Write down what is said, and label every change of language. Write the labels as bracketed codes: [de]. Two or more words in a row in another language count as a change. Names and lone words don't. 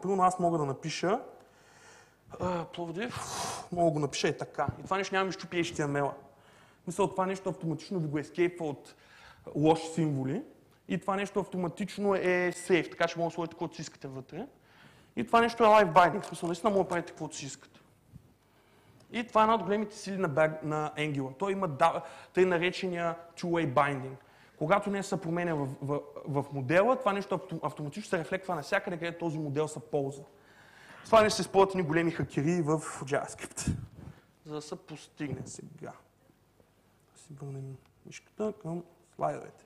[bg] Примерно аз мога да напиша Пловдив, мога да го напиша и така. И това нещо няма ми щупи HTML-а. Мисля, това нещо автоматично ви го ескейпва от лоши символи. И това нещо автоматично е сейф, така че мога да сложите каквото си искате вътре. И това нещо е [en] live binding, [bg] в смисъл, наистина мога да правите каквото си искате. И това е една от големите сили на Angular. Той има тъй наречения [en] two-way binding. [bg] Когато не се променя в модела, това нещо автоматично се рефлектва навсякъде, където този модел се ползва. Това нещо се използват ни големи хакери в JavaScript. За да се постигне сега. Да си върнем мишката към слайдовете.